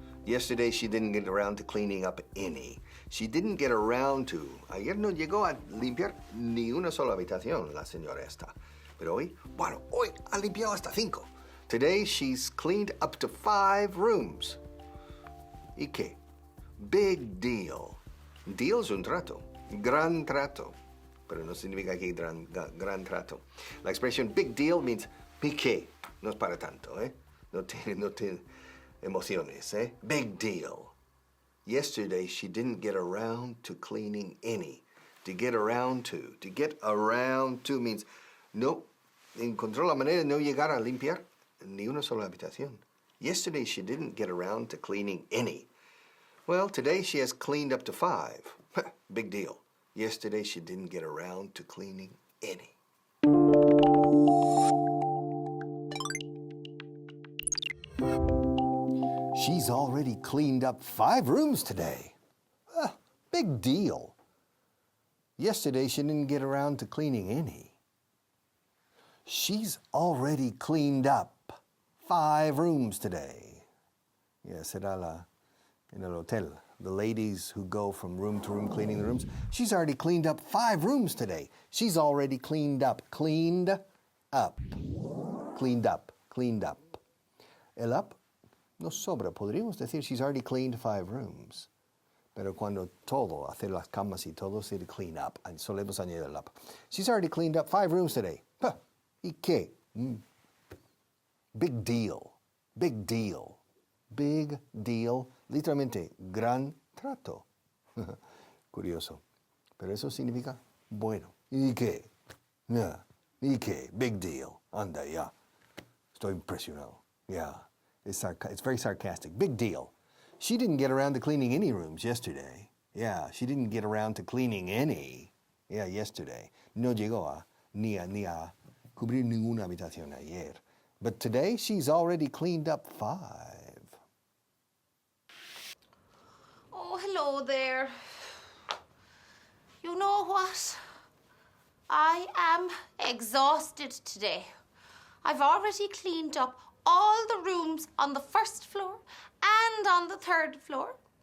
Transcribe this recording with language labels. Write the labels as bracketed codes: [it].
[en] Yesterday she didn't get around to cleaning up any. She didn't get around to. [es] Ayer no llegó a limpiar ni una sola habitación, la señora esta. Pero hoy ha limpiado hasta 5. [en] Today she's cleaned up to 5 rooms. [es] ¿Y qué? [en] Big deal. [es] Deal es un trato. Gran trato. Pero no significa que gran trato. La expresión [en] big deal means [es] piqué. No es para tanto, ¿eh? No tiene emociones, ¿eh? [en] Big deal. Yesterday, she didn't get around to cleaning any. To get around to. To get around to means [es] no encontró la manera de no llegar a limpiar ni una sola habitación. [en] Yesterday, she didn't get around to cleaning any. Well, today she has cleaned up to 5. Big deal. Yesterday, she didn't get around to cleaning any. She's already cleaned up 5 rooms today. Big deal. Yesterday, she didn't get around to cleaning any. She's already cleaned up 5 rooms today. Yes, [es] será en el hotel. [en] The ladies who go from room to room cleaning the rooms. She's already cleaned up 5 rooms today. She's already cleaned up. Cleaned up. Cleaned up. Cleaned up. [es] El up nos sobra. Podríamos decir [en] she's already cleaned 5 rooms. [es] Pero cuando todo, hacer las camas y todo, se clean up. Solemos añadir el up. [en] She's already cleaned up 5 rooms today. Huh. [es] ¿Y qué? [en] Big deal. Big deal. Big deal. [es] Literalmente, gran trato. Curioso. Pero eso significa bueno. ¿Y qué? Yeah. ¿Y qué? [en] Big deal. [es] Anda, ya. Estoy impresionado. Yeah. [en] It's very sarcastic. Big deal. She didn't get around to cleaning any rooms yesterday. Yeah, she didn't get around to cleaning any. Yeah, yesterday. [es] No llegó ni a cubrir ninguna habitación ayer. [en] But today she's already cleaned up 5. Oh, hello there. You know what? I am exhausted today. I've already cleaned up all the rooms on the 1st floor and on the 3rd floor.